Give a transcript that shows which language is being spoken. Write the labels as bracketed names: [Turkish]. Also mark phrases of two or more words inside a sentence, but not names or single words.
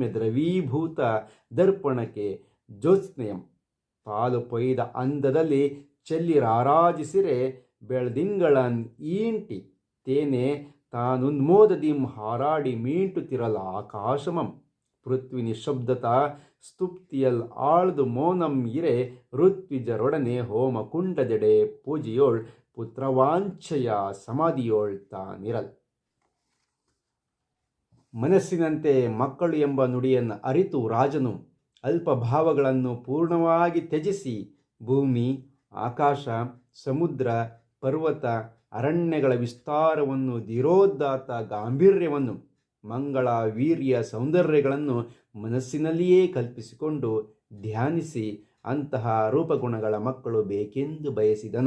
[Kannada] ದ್ರವೀಭೂತ ದರ್ಪಣಕ್ಕೆ ಜ್ಯೋತ್ಸ್ನೆಯಂ ಪಾಲು ಪೊಯ್ದ ಅಂದದಲ್ಲಿ ಚೆಲ್ಲಿರಾರಾಜಿಸಿರೆ ಬೆಳ್ದಿಂಗಳನ್ ಈಂಟಿ ತೇನೆ ತಾನುನ್ಮೋದದಿಂ ಹಾರಾಡಿ ಮೀಂಟುತಿರಲ ಆಕಾಶಮಂ ಪೃಥ್ವಿ ನಿಶಬ್ದತ ಸ್ತುಪ್ತಿಯಲ್ ಆಳ್ದು ಮೌನಂ ಇರೆ ಋತ್ವಿಜರೊಡನೆ ಹೋಮ ಕುಂಡದೆಡೆ ಪೂಜೆಯೋಳ್ ಪುತ್ರವಾಂಛೆಯ ಸಮಾಧಿಯೋಳ್ ತಾನಿರಲ್. ಮನಸ್ಸಿನಂತೆ ಮಕ್ಕಳು ಎಂಬ ನುಡಿಯನ್ನು ಅರಿತು ರಾಜನು ಅಲ್ಪ ಭಾವಗಳನ್ನು ಪೂರ್ಣವಾಗಿ ತ್ಯಜಿಸಿ ಭೂಮಿ ಆಕಾಶ ಸಮುದ್ರ ಪರ್ವತ ಅರಣ್ಯಗಳ ವಿಸ್ತಾರವನ್ನು ಧೀರೋದ್ದಾತ ಗಾಂಭೀರ್ಯವನ್ನು ಮಂಗಳ ವೀರ್ಯ ಸೌಂದರ್ಯಗಳನ್ನು ಮನಸ್ಸಿನಲ್ಲಿಯೇ ಕಲ್ಪಿಸಿಕೊಂಡು ಧ್ಯಾನಿಸಿ ಅಂತಹ ರೂಪಗುಣಗಳ ಮಕ್ಕಳು ಬೇಕೆಂದು ಬಯಸಿದನು.